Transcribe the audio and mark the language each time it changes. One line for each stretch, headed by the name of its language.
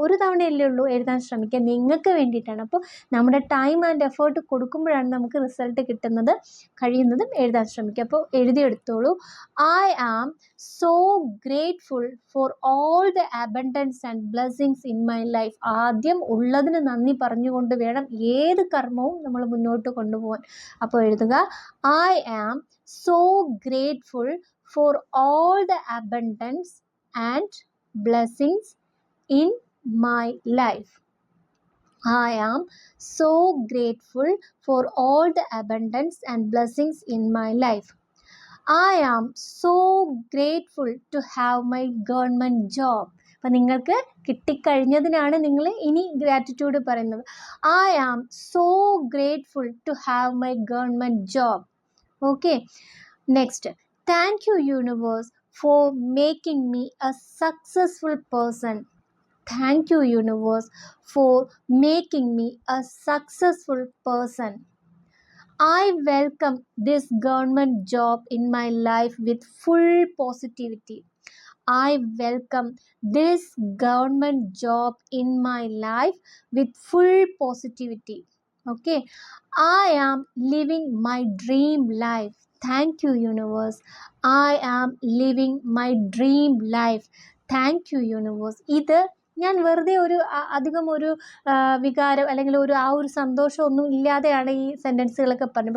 Malayalam: ഒരു തവണയല്ലേ ഉള്ളൂ, എഴുതാൻ ശ്രമിക്കുക. നിങ്ങൾക്ക് വേണ്ടിയിട്ടാണ്. അപ്പോൾ നമ്മുടെ ടൈം ആൻഡ് എഫേർട്ട് കൊടുക്കുമ്പോഴാണ് നമുക്ക് റിസൾട്ട് കിട്ടുന്നത്. കഴിയുന്നതും എഴുതാൻ ശ്രമിക്കുക. അപ്പോൾ എഴുതിയെടുത്തോളൂ.
English: I am so grateful for all the abundance and blessings in my life.
Malayalam: ആദ്യം ഉള്ളതിന് നന്ദി പറഞ്ഞുകൊണ്ട് വേണം ഏത് കർമ്മവും നമ്മൾ മുന്നോട്ട് കൊണ്ടുപോകാൻ. അപ്പോൾ എഴുതുക,
English: I am so grateful for all the abundance and blessings in my life. I am so grateful for all the abundance and blessings in my life. I am so grateful to have my government job.
Malayalam: അപ്പം നിങ്ങൾക്ക് കിട്ടിക്കഴിഞ്ഞതിനാണ് നിങ്ങൾ ഇനി gratitude പറയുന്നത്.
English: I am so grateful to have my government job. Okay, next, thank you universe for making me a successful person. Thank you universe for making me a successful person. I welcome this government job in my life with full positivity. I welcome this government job in my life with full positivity. Okay, I am living my dream life. Thank you universe. I am living my dream life. Thank you universe.
Malayalam: ഇത് ഞാൻ വെറുതെ അധികം ഒരു വികാരം അല്ലെങ്കിൽ ആ ഒരു സന്തോഷമൊന്നും ഇല്ലാതെയാണ് ഈ സെൻറ്റൻസുകളൊക്കെ പറഞ്ഞത്.